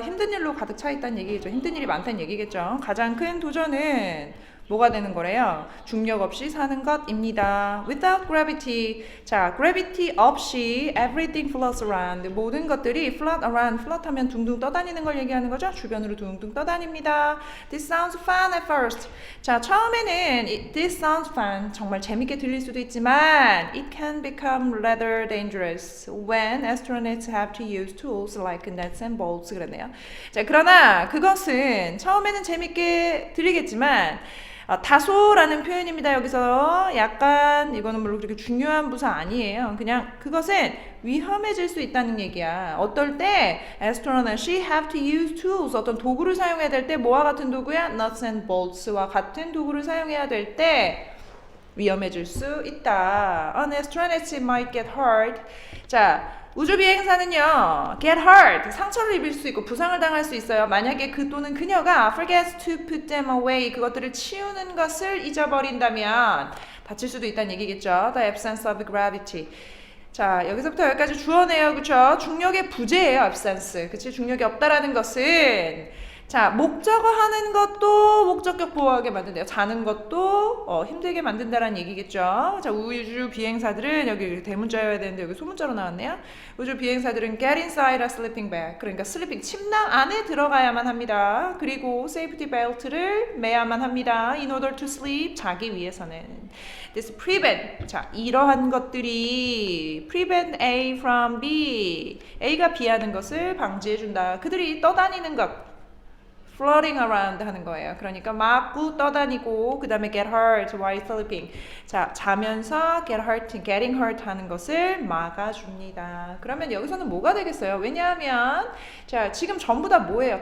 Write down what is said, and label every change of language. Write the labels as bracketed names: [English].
[Korean] 힘든 일로 가득 차 있다는 얘기겠죠. 힘든 일이 많다는 얘기겠죠. 가장 큰 도전은 뭐가 되는 거래요? 중력 없이 사는 것입니다. [English] Without gravity. 자, gravity [Korean] 없이 [English] everything floats around. [Korean] 모든 것들이 [English] float around. [Korean] float 하면 둥둥 떠다니는 걸 얘기하는 거죠. 주변으로 둥둥 떠다닙니다. [English] This sounds fun at first. [Korean] 자, 처음에는 [English] this sounds fun. [Korean] 정말 재밌게 들릴 수도 있지만 [English] it can become rather dangerous when astronauts have to use tools like nets and bolts. [Korean] 그랬네요. 자, 그러나 그것은 처음에는 재밌게 들리겠지만 다소라는 표현입니다. 여기서 약간 이거는 물론 그렇게 중요한 부사 아니에요. 그냥 그것은 위험해질 수 있다는 얘기야. 어떨 때 astronaut이 [English] have to use tools [Korean] 어떤 도구를 사용해야 될 때 뭐와 같은 도구야? [English] nuts and bolts [Korean] 와 같은 도구를 사용해야 될 때 위험해질 수 있다. [English] An astronaut might get hurt. [Korean] 자, 우주비행사는요, [English] get hurt, [Korean] 상처를 입을 수 있고 부상을 당할 수 있어요. 만약에 그 또는 그녀가 [English] forgets to put them away, [Korean] 그것들을 치우는 것을 잊어버린다면 다칠 수도 있다는 얘기겠죠. [English] The absence of gravity. [Korean] 자, 여기서부터 여기까지 주어네요. 그쵸? 중력의 부재예요, absence. 그치? 중력이 없다라는 것은 자, 목적어 하는 것도 목적격 보호하게 만든대요. 자는 것도 힘들게 만든다라는 얘기겠죠. 자, 우주 비행사들은 여기 대문자여야 되는데 여기 소문자로 나왔네요. 우주 비행사들은 [English] get inside a sleeping bag. [Korean] 그러니까 슬리핑 침낭 안에 들어가야만 합니다. 그리고 safety belt를 매야만 합니다. [English] in order to sleep [Korean] 자기 위해서는. [English] This prevent. [Korean] 자, 이러한 것들이 [English] prevent A from B. [Korean] A가 B 하는 것을 방지해 준다. 그들이 떠다니는 것. [English] floating around [Korean] 하는 거예요. 그러니까 막 떠다니고 그 다음에 [English] get hurt while sleeping. [Korean] 자, 자면서 [English] getting hurt [Korean] 하는 것을 막아줍니다. 그러면 여기서는 뭐가 되겠어요? 왜냐하면 자, 지금 전부 다 뭐예요?